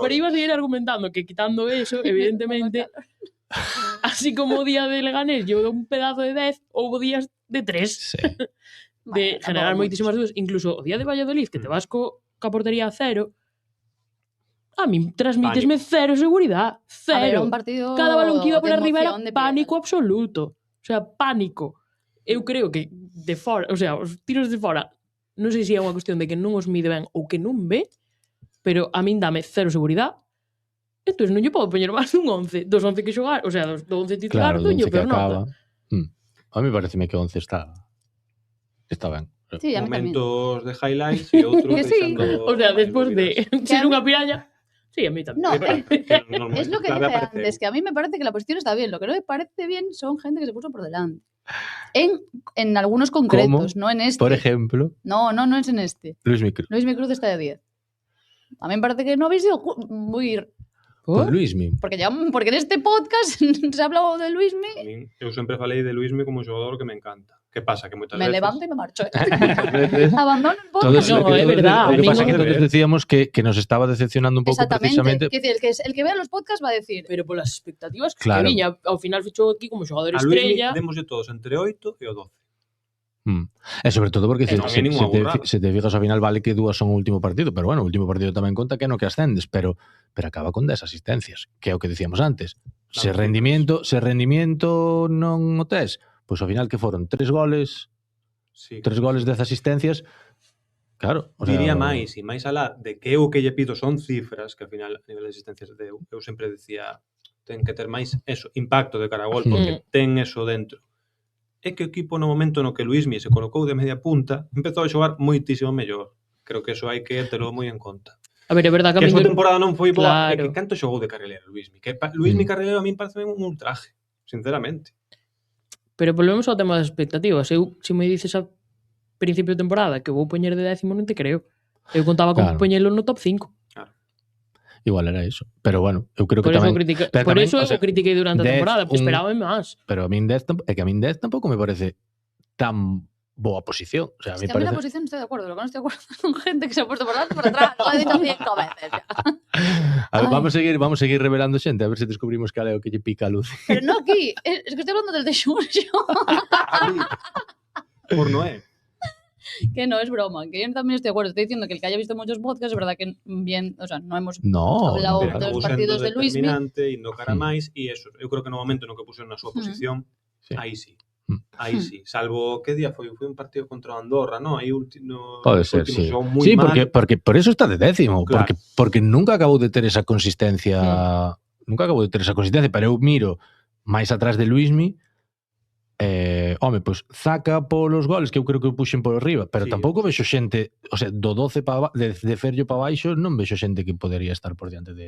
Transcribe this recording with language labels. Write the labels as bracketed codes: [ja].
[es] Pero iba a seguir argumentando que quitando eso, evidentemente, así como o día de Leganés yo un pedazo de 10, [gl] houve días de 3. [es] Sí. [gl] De generar moitísimas dúas, incluso o día de Valladolid, que te vas ca portería a 0, a mí transmítesme cero seguridad. Cero. [es] Cada balón que iba por arriba era pánico absoluto. O sea, pánico. [gl] Eu creo que de fora, o sea, os tiros de fora, non sei se é unha cuestión de que non os mide ben ou que non ve, pero a min dame cero seguridad. Entón non lle podo poñer máis dun 11. Dos 11 que xogar, o sea, dos 11 titular, [es] claro, doño, pero nota. [gl] A mí pareceme que 11 está ben. [es] Sí, [gl] momentos de highlights e outros [es] sí. [gl] O sea, despois de ser unha piraña. [es] Sí, a mí también. No, es lo que dije antes, que a mí me parece que la posición está bien. Lo que no me parece bien son gente que se puso por delante. En algunos concretos, no en este. Por ejemplo. No es en este. Luis Micruz. Luis Micruz está de 10. A mí me parece que no habéis sido muy... Por Luismi. Porque en este podcast se ha hablado de Luismi. [gl] Eu sempre falei de Luismi como un xogador que me encanta. Que pasa? Que moitas [es] veces... Me levanto e me marcho. Abandono el No, podcast. [gl] é verdad. Lo que pasa é que todos decíamos que nos estaba decepcionando un pouco precisamente. [es] El que vea los podcasts va a decir. [gl] Pero polas expectativas que viña, ao final fichou aquí como xogador estrella. A Luismi demos de todos entre 8 e o 12. E sobre todo porque se te fijas ao final vale que dúas son o último partido, pero bueno, o último partido tamén conta que no que ascendes, pero acaba con 10 asistencias, que é o que dicíamos antes. Se rendimiento non o tes, pois ao final que foron 3 goles, 3 goles, 10 asistencias. Claro, diría máis, e máis alá de que eu que lle pido son cifras, que ao final a nivel de asistencias eu sempre decía ten que ter máis eso, impacto de cara a gol, porque ten eso dentro. é que o equipo no momento no que Luismi se colocou de media punta empezou a xogar moitísimo mellor. Creo que eso hai que terlo moi en conta. A ver, é verdade que a súa temporada non foi boa, claro. que canto xogou de carrilero Luismi, que Luismi carrilero a mí parece un ultraje, sinceramente. Pero volvemos ao tema das expectativas. Eu, se me dices a principio de temporada que vou poñer de 10º, non te creo. Eu contaba con poñelo no top 5. Claro. Igual era eso. Pero bueno, eu creo que por tamén... Por eso eu critiquei durante a temporada, porque esperaba máis. Pero a min 10 tampouco me parece tan boa posición. O sea, [es] a mí la posición estoy de acuerdo. Lo que no estoy de acuerdo con gente que se ha puesto por delante por atrás. Lo he dicho 5 veces ya. [gl] A ver, vamos a seguir revelando xente, a ver se descubrimos cal é o que lle pica a luz. [es] Pero no aquí, es que estoy hablando del de Xurxo. Por Noé. Que no, es broma, que yo también estoy de acuerdo. Estoy diciendo que el que haya visto muchos podcasts, es verdad que bien, o sea, no hemos hablado de los partidos de Luismi. [gl] E no cara máis, e eso, eu creo que no momento no que puxeron na súa posición, aí sí. Aí sí, salvo que día foi un partido contra Andorra, ¿no? Aí pode ser, sí. Sí, porque por eso está de 10º, claro. porque nunca acabou de ter esa consistencia, pero eu miro máis atrás de Luismi. Home, pois Zaka polos goles que eu creo que o puxen por arriba, pero tampouco vexo xente, o sea, do 12 de Ferllo para baixo non vexo xente que podería estar por diante de.